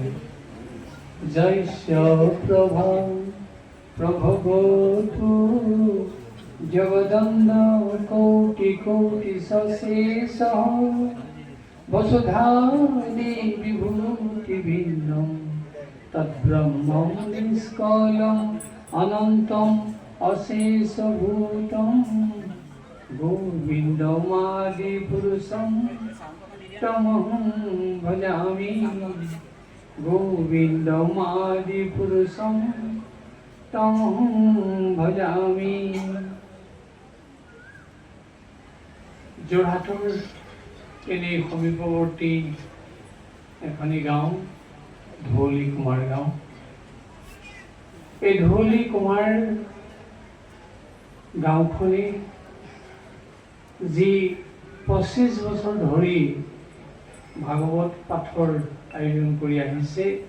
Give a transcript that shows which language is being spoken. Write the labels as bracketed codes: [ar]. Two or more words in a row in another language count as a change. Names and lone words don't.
[sa] জয় প্রভা প্রভবতু জগদন্দ কোটি কোটি সশেষ বসুধাদি বিভূতি ভিন্ন তদ্ব্রহ্ম নিষ্কলম অনন্তম অশেষভূতম গোবিন্দমাদি পুরুষম তমহং ভজামি গোবিন্দমাদি পুরুষম তমহং ভজামি। [as] যোৰহাটৰ এনেই সমীপৱৰ্তী এখনি গাঁও ধৌলি কুমাৰ গাঁও। এই ধৌলি কুমাৰ গাঁওখনে যি 25 বছৰ ধৰি ভাগৱত পাঠৰ আয়োজন কৰি আহিছে,